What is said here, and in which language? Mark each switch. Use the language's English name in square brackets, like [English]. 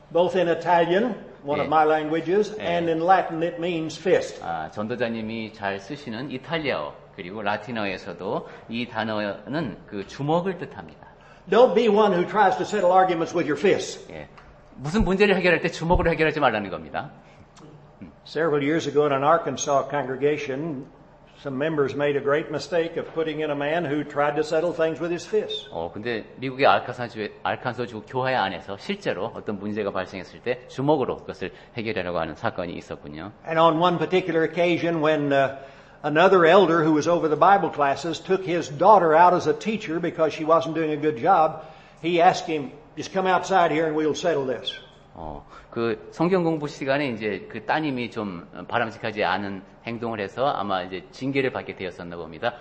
[English] Both in Italian, one of my languages, and in Latin it means fist. [Korean] 전도자님이 잘 쓰시는 이탈리아어 그리고 라틴어에서도 이 단어는 그 주먹을 뜻합니다. [English] Don't be one who tries to settle arguments with your fists. [Korean] 예, 무슨 문제를 해결할 때 주먹으로 해결하지 말라는 겁니다. [English] Several years ago in an Arkansas congregation, some members made a great mistake of putting in a man who tried to settle things with his fists. [Korean] 근데 미국의 알칸소주 교회 안에서 실제로 어떤 문제가 발생했을 때 주먹으로 그것을 해결하려고 하는 사건이 있었군요. [English] And on one particular occasion when another elder who was over the Bible classes took his daughter out as a teacher because she wasn't doing a good job, he asked him, just come outside here and we'll settle this. [Korean] 그 성경 공부 시간에 이제 그 따님이 좀 바람직하지 않은 행동을 해서 아마 이제 징계를 받게 되었었나 봅니다.